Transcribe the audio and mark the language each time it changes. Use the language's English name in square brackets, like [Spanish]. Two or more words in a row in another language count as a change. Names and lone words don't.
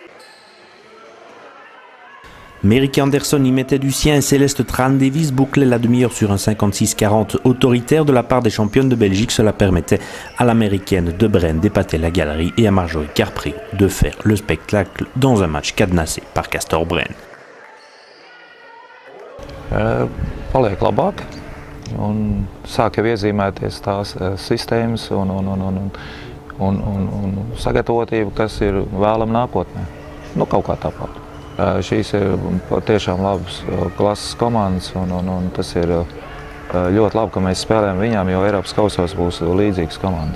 [French] Merrick Anderson y mettait du sien et Céleste Tran-Davis bouclait la demi-heure sur un 56-40 autoritaire de la part des championnes de Belgique. Cela permettait à l'américaine de Brenne d'épater la galerie et à Marjorie Carpréau de faire le spectacle dans un match cadenassé par Castor-Brenne. [Latvian] Paliek labāk un sāk jau iezīmēties tās sistēmas un sagatavotība, kas ir vēlama nākotnē. Nu, kaut kā tāpat. Šīs ir tiešām labas klases komandas un tas ir ļoti labi, ka mēs spēlējam viņām, jo Eiropas kausos būs līdzīgas komandas.